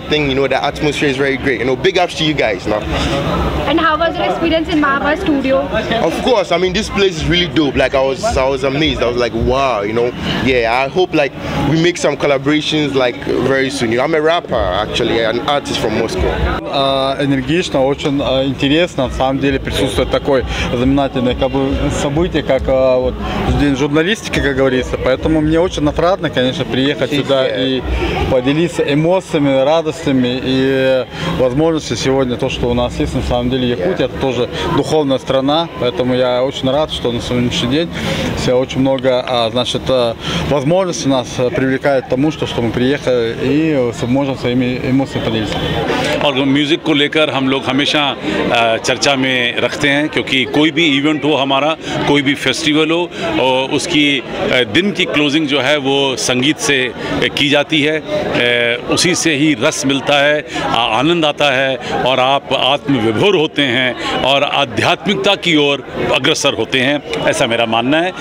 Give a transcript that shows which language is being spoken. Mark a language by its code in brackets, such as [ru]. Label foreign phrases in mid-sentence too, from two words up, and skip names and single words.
[en] The atmosphere is very great. Big ups to you guys now. And how was your experience in Marva Studio? Of course, this place is really dope. Like I was amazed. I was like, wow, I hope we make some collaborations very soon. I'm a rapper actually, an artist from Moscow. [ru] Энергично, очень интересно. На самом деле присутствует такое знаменательное событие, как День журналистики, как говорится. Поэтому мне очень отрадно, конечно, приехать сюда и поделиться эмоциями, радостью возможностями. И возможности сегодня, то, что у нас есть, на самом деле Якутия, это тоже духовная страна, поэтому я очень рад, что на сегодняшний день очень много, значит, возможностей нас привлекает к тому, что мы приехали и можем своими эмоциями поделиться. [hi] और म्यूज़िक को लेकर हम लोग हमेशा चर्चा में रखते हैं, क्योंकि कोई भी इवेंट हो हमारा, कोई भी फेस्टिवल हो, और उसकी दिन की क्लोजिंग जो है वो संगीत से की जाती है। उसी से ही रस मिलता है, आनंद आता है और आप आत्मविभोर होते हैं और आध्यात्मिकता की ओर अग्रसर होते हैं, ऐसा मेरा मानना है।